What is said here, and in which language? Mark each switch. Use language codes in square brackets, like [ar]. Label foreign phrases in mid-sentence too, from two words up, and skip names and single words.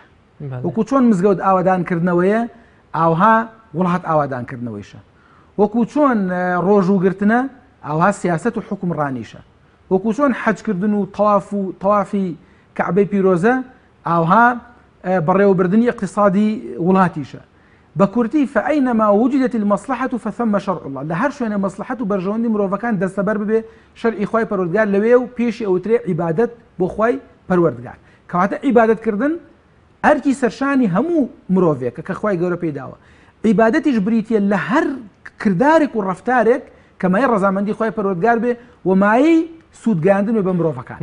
[ckb] وەکو چۆن مزگەوت ئاوادانکردنەوەیە ئاوها وڵات ئاوادانکردنەوەیشە. وەکو چۆن ڕۆژوگرتنە ئاوها سیاسەت و حکومڕانیشە. وەکو چۆن حەجکردن و تەوافی کەعبەی پیرۆزە ئاوها بەڕێوەبردنی اقتصادی وڵاتیشە. بە کورتی [ar] فأينما وجدت المصلحة فثم شرع الله. [ckb] لە هەر شوێنە مەسلحەت و بەرژەوەندی مرۆڤەکان دەستەبەر ببێ شەرعی خوای پەروەردگار لەوێ و پێشی ئەوترێ عیبادەت بۆ خوای پەروەردگار. کەواتە عیبادەتکردن ئەرکی سەرشانی هەموو مرۆڤێکە کە خوای گەورە پێداوە. عیبادەتیش بریتیە لە هەر کردارێک و ڕەفتارێک کە مایە ڕەزامەندی خوای پەروەردگار بێ و مایەی سوودگەاندن بە مرۆڤەکان.